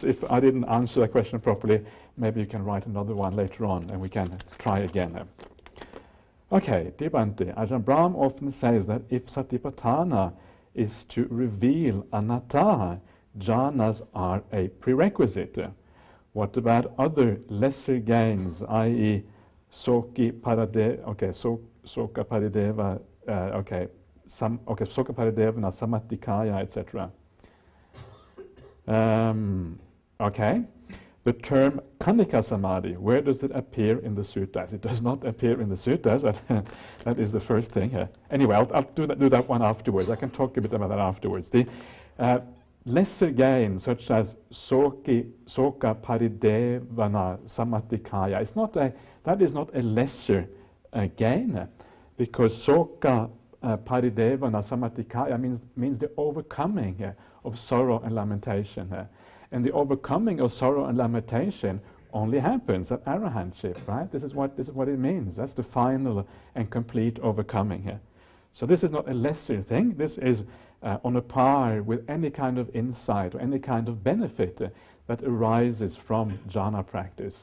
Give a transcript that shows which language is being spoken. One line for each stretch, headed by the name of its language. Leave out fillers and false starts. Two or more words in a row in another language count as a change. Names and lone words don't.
English: If I didn't answer that question properly, maybe you can write another one later on and we can try again. Okay, dear Bhante, Ajahn Brahm often says that if Satipatthana is to reveal anatta, jhanas are a prerequisite. What about other lesser gains, i.e.
Pali: soka parideva, soka paridevana, samattikaya,
English: etc.? Okay. The term
Pali: Kanika Samadhi,
English: where does it appear in the suttas? It does not appear in the suttas. That is the first thing. Anyway, I'll do that one afterwards. I can talk a bit about that afterwards. The lesser gains, such as
Pali: soka paridevana samattikaya,
English: that is not a lesser gain, because
Pali: soka paridevana samattikaya
English: means the overcoming of sorrow and lamentation. And the overcoming of sorrow and lamentation only happens at arahantship, right? This is what it means. That's the final and complete overcoming here. So this is not a lesser thing. This is on a par with any kind of insight or any kind of benefit that arises from jhana practice.